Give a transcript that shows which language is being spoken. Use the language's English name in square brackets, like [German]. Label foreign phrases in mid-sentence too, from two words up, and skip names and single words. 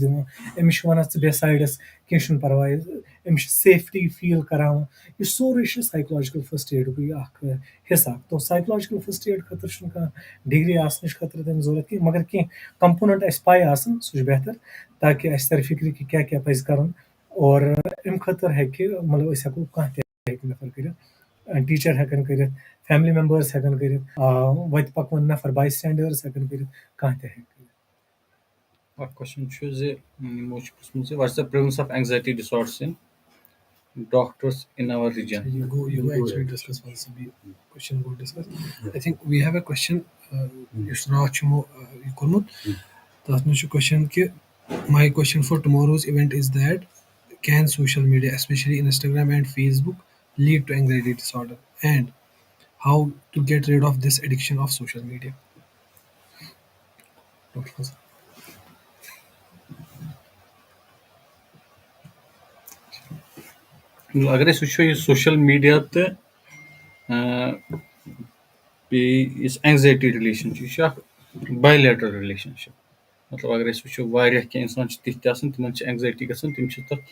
[Kashmiri] دِوان أمِس چھِ وَنان ژٕ بیٚہہ سایڈَس کینٛہہ چھُنہٕ پَرواے أمِس چھِ [English] safety feel [Kashmiri] کَراوان یہِ سورُے چھُ [English] psychological first aidukuy [Kashmiri] اَکھ حِصہٕ اَکھ تو [English] psychological first aid [Kashmiri] خٲطرٕ چھُنہٕ کانٛہہ ڈِگری آسنٕچ خٲطرٕ تَمہِ ضوٚرَتھ کینٛہہ مگر کینٛہہ کَمپونَنٛٹ اَسہِ پَے آسان سُہ چھُ بہتر تاکہِ اَسہِ تَرِ فِکرِ کہِ کیٛاہ کیٛاہ پَزِ کَرُن اور اَمہِ خٲطرٕ ہیٚکہِ مطلب أسۍ ہٮ۪کو کانٛہہ تہِ ہیٚکہِ نفر کٔرِتھ ٹیٖچَر ہٮ۪کَن کٔرِتھ [English] family members [Kashmiri] ہٮ۪کَن کٔرِتھ وَتہِ پَکوُن [English] nafar bystanders [Kashmiri] ہٮ۪کَن کٔرِتھ کانٛہہ تہِ ہیٚکہِ کٔرِتھ اکھ کوسچن چھُ زِ یِمو چھُ پرٛژھمُت زِ [English] what is the prevalence of anxiety disorders in doctors in our region I think we have a question [Kashmiri] یُس راتھ چھُ یِمو یہِ کوٚرمُت تَتھ منٛز چھُ کوسچن کہِ [English] my question for tomorrow's event is that can social media especially Instagram and Facebook lead to anxiety disorder and how to get rid of this addiction of social media. Dr. Fazal. [Kashmiri] اگر أسۍ وٕچھو یہِ [English] social media [Kashmiri] تہٕ بیٚیہِ یُس اینگزایٹی رِلیشَن چھُ یہِ چھُ اکھ [English] bilateral relationship [Kashmiri] مطلب اگر أسۍ وٕچھو واریاہ کینٛہہ اِنسان چھِ تِتھۍ تہِ آسان تِمن چھِ اینگزایٹی گژھان تِم چھِ تَتھ